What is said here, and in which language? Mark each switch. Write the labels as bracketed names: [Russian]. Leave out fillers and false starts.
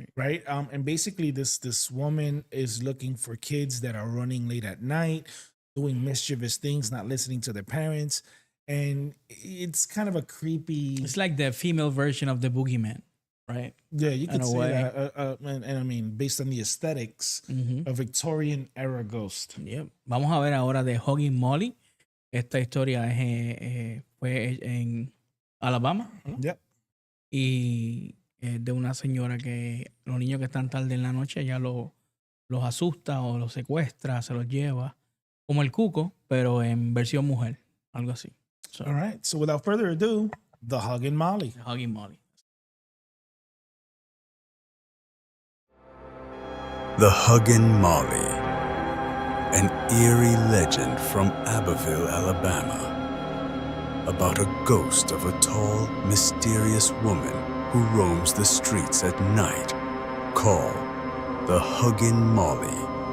[English] Right, and basically this woman is looking for kids that are running late at night, doing mischievous things, not listening to their parents, and it's kind of a creepy. It's like the female version of the boogeyman, right? Yeah, you in could a say way. that, and I mean, based on the aesthetics, a Victorian era ghost. [Spanish] Yep. Vamos a ver ahora de Hugging Molly. Esta historia fue en Alabama, ¿no? [English] Yep. [Spanish] Y de una señora que los niños que están tarde en la noche ella los asusta o los secuestra, se los lleva, como el cuco, pero en versión mujer, algo así. [English] So, All right. So without further ado, the Huggin' Molly. Hugging Molly. The Huggin' Molly, an eerie legend from Abbeville, Alabama, about a ghost of a tall, mysterious woman who roams the streets at night, called the Huggin' Molly.